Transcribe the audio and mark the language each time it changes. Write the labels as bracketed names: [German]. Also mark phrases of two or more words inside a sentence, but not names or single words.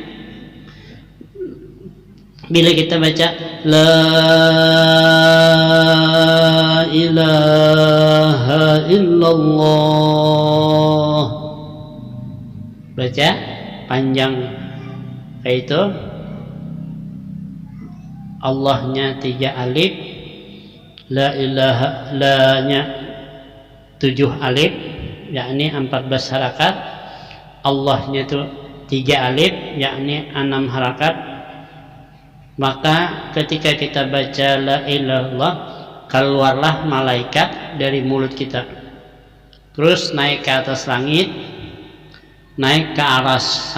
[Indonesian] Bila kita baca [Arabic] لا إله إلا الله, [Indonesian] baca panjang kayak itu, Allahnya 3 alif, [Arabic] لا إله [Indonesian] la nya 7 alif, yakni 14 harakat, Allahnya itu 3 alif, yakni 6 harakat. Maka ketika kita baca [Arabic] لا إله إلا الله, [Indonesian] keluarlah malaikat dari mulut kita, terus naik ke atas langit, naik ke aras.